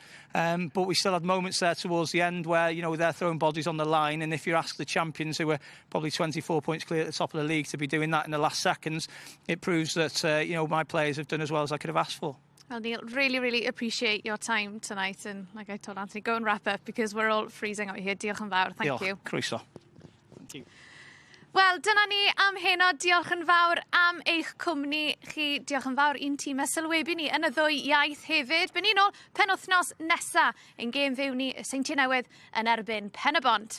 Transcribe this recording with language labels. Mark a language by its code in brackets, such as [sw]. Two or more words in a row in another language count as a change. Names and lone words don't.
[en] But we still had moments there towards the end where, they're throwing bodies on the line. And if you ask the champions, who were probably 24 points clear at the top of the league, to be doing that in the last seconds, it proves that, my players have done as well as I could have asked for. Well, Neil, really, really appreciate your time tonight. And like I told Anthony, go and wrap up, because we're all freezing out here. [cy] Diolch yn fawr. [en] Thank you. Croeso. Thank you. [cy] Wel, dyna ni am heno. Diolch yn fawr am eich cwmni chi. Diolch yn fawr i'n tîm sylwebu ni yn y ddwy iaith hefyd. By'n un o penwythnos nesa ein gêm fyw ni y Seintiau Newydd yn erbyn Pen y Bont.